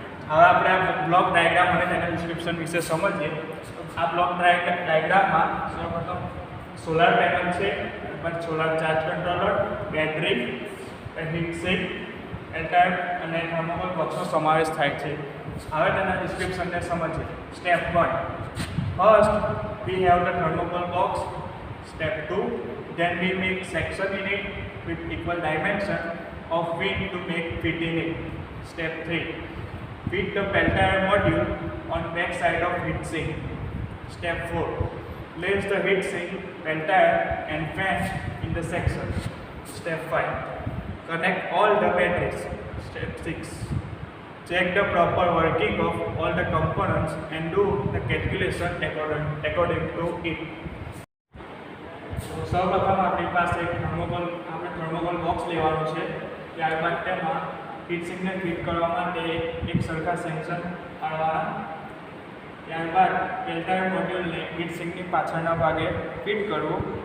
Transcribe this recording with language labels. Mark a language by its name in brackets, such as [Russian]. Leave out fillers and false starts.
[Gujarati] હવે આપણે આ બ્લોક ડાયાગ્રામ અને તેના ડિસ્ક્રિપ્શન વિશે સમજીએ. આ બ્લોક ડાયાગ્રામમાં સૌપ્રથમ સોલાર પેનલ છે, પછી solar charge controller, battery, heat sink, એરટાયર અને થર્મોકોલ બોક્સનો સમાવેશ થાય છે. હવે તેના ડિસ્ક્રિપ્શનને સમજીએ. [English] Step 1, first we have the thermocol box. Step 2, then we make section in it with equal dimension of width to make fit in it. Step 3, fit the peltier module on back side of heat sink. Step 4, place the heat sink, peltier and fan in the section. Step 5, connect all the batteries. Step 6, check the proper working of all the components and do the calculation according to it. [Gujarati] સૌપ્રથમ આપણી પાસે thermocol box લેવાનું છે. ત્યારબાદ તેમાં heat સિંકને fit કરવા માટે એક સરખા સેક્શન પાડવાના. ત્યારબાદ પેલ્ટાયર મોડ્યુલને હીટ સિંકની પાછળના ભાગે ફિટ કરવું.